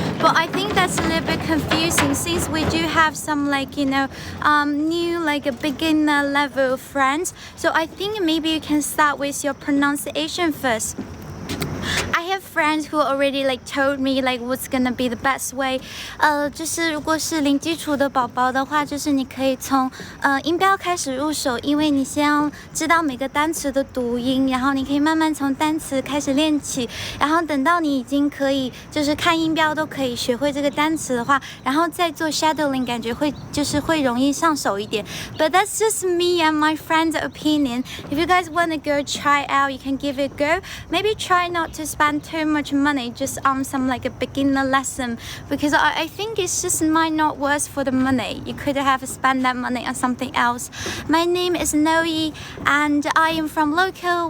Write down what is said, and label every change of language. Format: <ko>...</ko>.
<en>But I think that's a little bit confusing, since we do have some new like a beginner level friends. So I think maybe you can start with your pronunciation first. I have friends who already told me what's gonna be the best way.</en> <zh>就是如果是零基础的宝宝的话，就是你可以从音标开始入手，因为你先要知道每个单词的读音，然后你可以慢慢从单词开始练起，然后等到你已经可以就是看音标都可以学会这个单词的话，然后再做 shadowing， 感觉会容易上手一点。</zh> <en>But that's just me and my friend's opinion. If you guys wanna go try out, you can give it a go. Maybe try not to spend too much money just on some a beginner lesson, because I think it's just might not worth for the money. You could have spent that money on something else. My name is Noe and I am from local.</en>